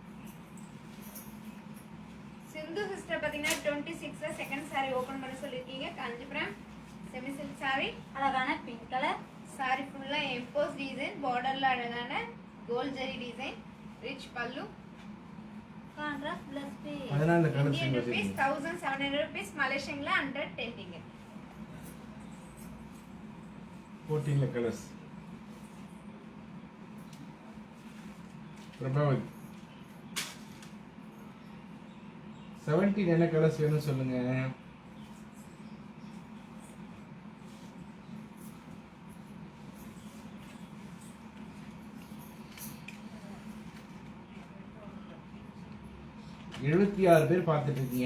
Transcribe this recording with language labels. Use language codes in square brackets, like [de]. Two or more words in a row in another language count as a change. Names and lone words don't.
[ta] சிந்து சிஸ்டர் பாத்தீங்கன்னா 26ல [en] second saree open [ta] பண்ண சொல்லிருக்கீங்க. [en] காஞ்சிபுரம் semi silk saree. அழகான pink color, saree ஃபுல்லா emboss design, பார்டர்ல அழகான gold jari design, rich pallu. contrast blouse piece. [ta] அதனால இந்த கலர் [en] Indian rupees 1700 rupees, Malaysian la 110 ringgit. [ta] 14ல கலர்ஸ். பிரபாவதி 17 என்ன கலர்ஸ் வேணும் சொல்லுங்க. எழுபத்தி 6 பேர் பார்த்துட்டு இருக்கீங்க.